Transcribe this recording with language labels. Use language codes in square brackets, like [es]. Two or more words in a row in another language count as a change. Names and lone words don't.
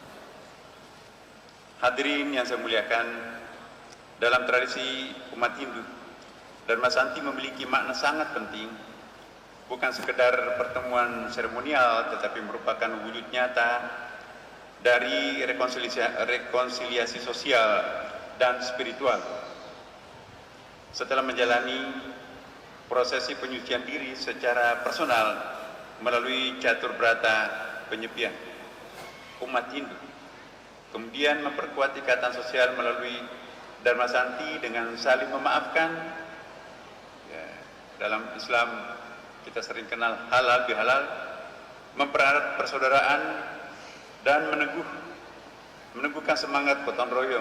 [id] Hadirin yang saya muliakan, dalam tradisi umat Hindu, Dharma Santi memiliki makna sangat penting, bukan sekedar pertemuan seremonial, tetapi merupakan wujud nyata dari rekonsiliasi sosial dan spiritual. Setelah menjalani prosesi penyucian diri secara personal melalui catur brata penyepian, umat Hindu kemudian memperkuat ikatan sosial melalui Dharma Santi dengan saling memaafkan. Ya, dalam Islam kita sering kenal halal bihalal, mempererat persaudaraan dan meneguhkan semangat gotong royong.